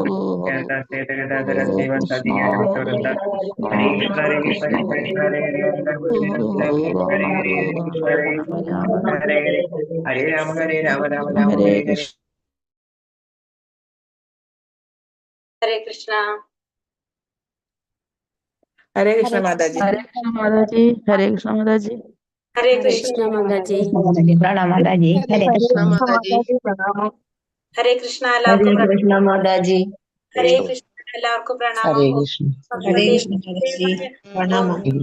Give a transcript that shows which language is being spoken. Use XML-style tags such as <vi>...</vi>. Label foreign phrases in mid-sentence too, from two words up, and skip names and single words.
<sa>ഹരേ ഹരേ ഹരേ കൃഷ്ണ കൃഷ്ണ കൃഷ്ണ ഹരേ ഹരേ ഹരേ രാമ രാമ ഹരേ രാമ ഹരേ രാമ രാമ രാമ ഹരേ ഹരേ കൃഷ്ണ ഹരേ കൃഷ്ണ.</sa> <ml>ഹരേ കൃഷ്ണ മാതാജി. ഹരേ കൃഷ്ണ മാതാജി. ഹരേ കൃഷ്ണ മാതാജി. ഹരേ കൃഷ്ണ മാതാജി. പ്രണാം മാതാജി. ഹരേ കൃഷ്ണ മാതാജി. ഹരേ കൃഷ്ണ. എല്ലാവർക്കും ഹരേ കൃഷ്ണ മാതാജി. ഹരേ കൃഷ്ണ. എല്ലാവർക്കും പ്രണാമം. ഹരേ കൃഷ്ണ. ഹരേ കൃഷ്ണ മാതാജി. പ്രണാമം.</ml>